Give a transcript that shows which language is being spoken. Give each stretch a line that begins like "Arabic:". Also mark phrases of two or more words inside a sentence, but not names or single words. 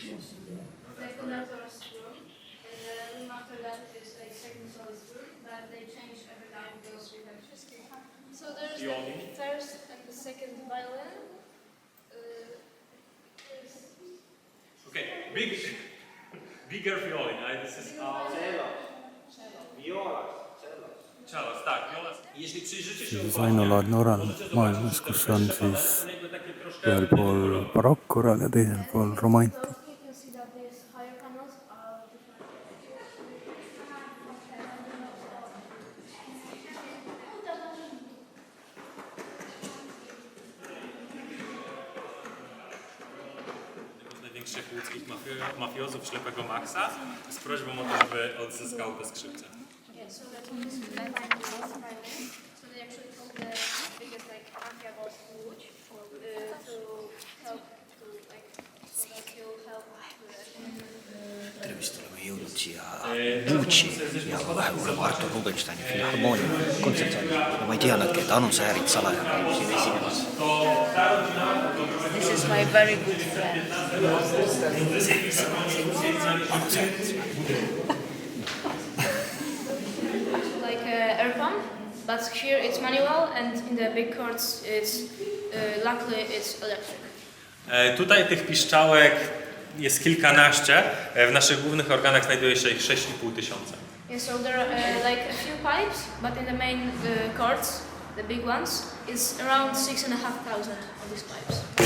English: The conductor's room, and the room after that is like second solist room, but they change every time because we have so there's the first and the second violin. Okay, bigger violin. This is cello, tak, viola.
Estonian: Siis ainulaadne orel maailmas, kus on siis ühel pool barokkorel ja teisel pool romantik.
Polish: Największych łódzkich mafiozów ślepego Maxa z prośbą o to, aby odzyskał te skrzypce.
English: So they actually called the biggest like mafia boss Łódź to help to like so that he'll help
Estonian: Tervist, oleme jõudnud siia Vucci ja oleme Artur Rubinsteini filharmoonia kontserdsaali. Ja ma ei teadnudki, et Anu Säärid salaja käib siin esinemas.
English: This is my very good friend. Anu Säärid. like air pump, but here it's manual and in the big chords it's luckily it's electric.
Polish: Tutaj tych piszczałek jest kilkanaście. W naszych głównych organach znajduje się ich 6,5 tysiąca.
English: Yeah, so there are like a few pipes, but in the main chords, the big ones, it's around 6,500 of these pipes.